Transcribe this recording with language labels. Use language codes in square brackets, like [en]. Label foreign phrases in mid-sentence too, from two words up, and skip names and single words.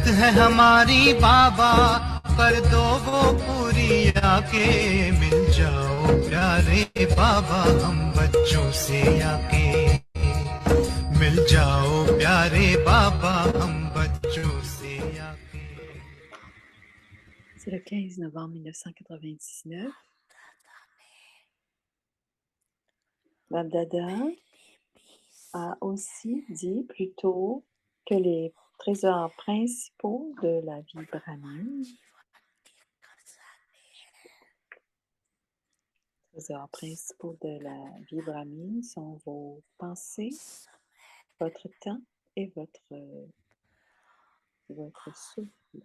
[hi] हमारी बाबा कर दो वो पूरी आके मिल जाओ प्यारे बाबा हम बच्चों से आके मिल जाओ प्यारे बाबा हम बच्चों से आके. [fr] C'est le 15 novembre 1999. Babdada a aussi dit plus tôt que les trésors principaux de la vie brahmine, sont vos pensées, votre temps et votre souffle.